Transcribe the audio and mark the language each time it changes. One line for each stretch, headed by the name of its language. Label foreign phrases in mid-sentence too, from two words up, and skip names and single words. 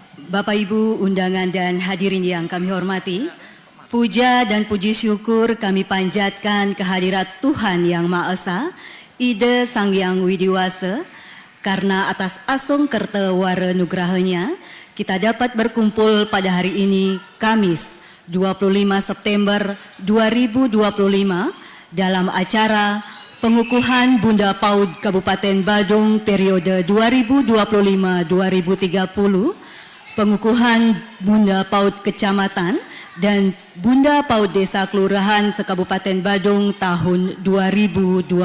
Indonesian: Bapak Ibu undangan dan hadirin yang kami hormati, puja dan puji syukur kami panjatkan kehadirat Tuhan Yang Maha Esa, Ida Sang Hyang Widiwasa, karena atas
Balinese: asung kerta wara nugrahanya,
Indonesian: kita dapat berkumpul pada hari ini, Kamis 25 September 2025, dalam acara pengukuhan Bunda PAUD Kabupaten Badung periode 2025-2030, pengukuhan Bunda PAUD Kecamatan dan Bunda PAUD Desa Kelurahan se-Kabupaten Badung tahun 2025.